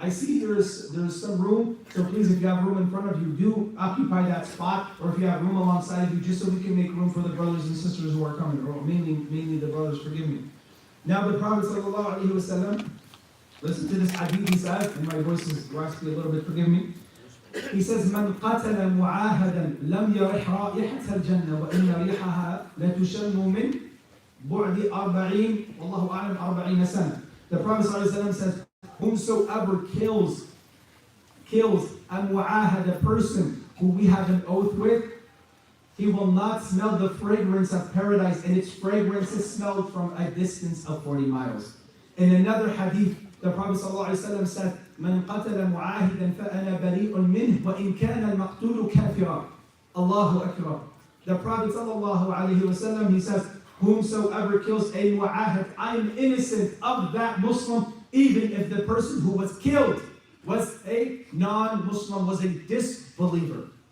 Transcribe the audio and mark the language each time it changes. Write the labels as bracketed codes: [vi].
[en] I see there's some room, so please, if you have room in front of you, do occupy that spot, or if you have room alongside of you, just so we can make room for the brothers and sisters who are coming, or mainly the brothers, forgive me. Now the Prophet ﷺ, listen to this hadith he says, and my voice is raspy a little bit, forgive me. He says, [ar] من قتل معاهدا لم يرح رائحة الجنة وإن ريحها لتشم من بعد 40 والله أعلم 40 سنة. [en] The Prophet ﷺ says, whomsoever kills a mu'ahad, a person who we have an oath with, he will not smell the fragrance of paradise, and its fragrance is smelled from a distance of 40 miles. In another hadith, the Prophet ﷺ said, [ar] من قتل معاهدا فأنا بريء منه وإن كان المقتول كافرا. Allahu Akbar. [en] The Prophet ﷺ, he says, whomsoever kills a mu'ahad, I am innocent of that Muslim, even if the person who was killed was a non-Muslim, was a disbeliever.